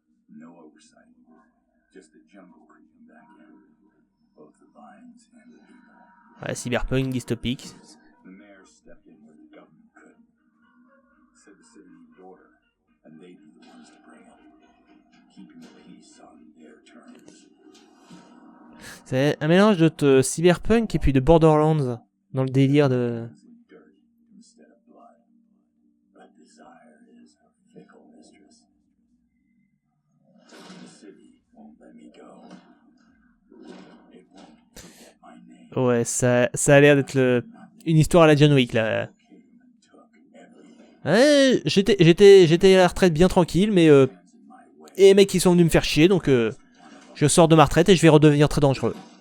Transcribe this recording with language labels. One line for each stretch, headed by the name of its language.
English: No oversight. Just the jungle creeping back in. Both the vines and the people.
French: Ouais, cyberpunk dystopique.
English: The mayor stepped in where the government couldn't. Said the city needed order, and they'd be the ones to bring it. Keeping the peace on their terms.
French: C'est un mélange de cyberpunk et puis de Borderlands. Dans le délire de...
English: Dirt instead of blood. But desire is a fickle mistress. The city won't let me go. It won't
French: Ouais, ça a l'air d'être une histoire à la John Wick, là. Ouais, j'étais à la retraite bien tranquille, mais... et les mecs qui sont venus me faire chier, donc... je sors de ma retraite et je vais redevenir très dangereux.